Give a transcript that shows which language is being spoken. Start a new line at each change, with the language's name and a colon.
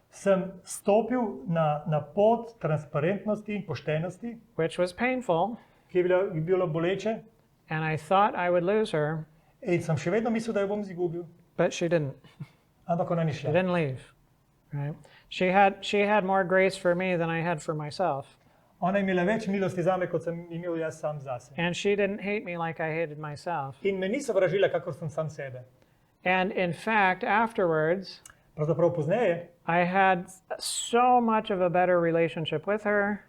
Slovenian: sem stopil na pot transparentnosti in poštenosti,
English: which was painful,
Slovenian: ki je bilo boleče,
English: and I thought I would lose her,
Slovenian: in sem še vedno mislil, da jo bom izgubil,
English: but she didn't.
Slovenian: ampak ona ni
English: She
Slovenian: šla.
English: didn't leave. Right? She had more grace for me than I had for myself.
Slovenian: Ona je imela več milosti zame, kot sem imel jaz sam zase.
English: And she didn't hate me like I hated myself.
Slovenian: In me ni sovražila, kakor sem sam sebe.
English: And in fact, afterwards,
Slovenian: Pravzaprav pozneje
English: I had so much of a better relationship with her,